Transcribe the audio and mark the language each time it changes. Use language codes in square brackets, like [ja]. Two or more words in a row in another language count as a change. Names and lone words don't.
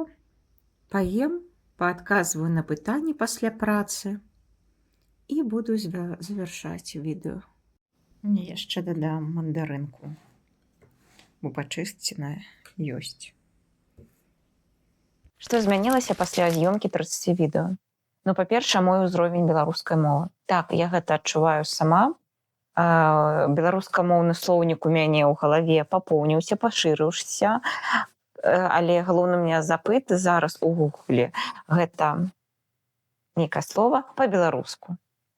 [ru] Поем, поотказываю на [be] пытанні пасля працы [ru] и буду завершать видео. [be] Яшчэ дадам мандарынку, бо пачысценая ёсць. Што змянілася пасля з'ёмкі 30 відэо? Ну, па-першае, мой узровень беларускай мовы. Так, я гэта адчуваю сама. Беларускамоўны слоўнік у мяне ў галаве папоўніўся, пашырыўся, але галоўны [ru] у меня [be] запыт зараз у гугле гэта нейкае слова па-беларуску.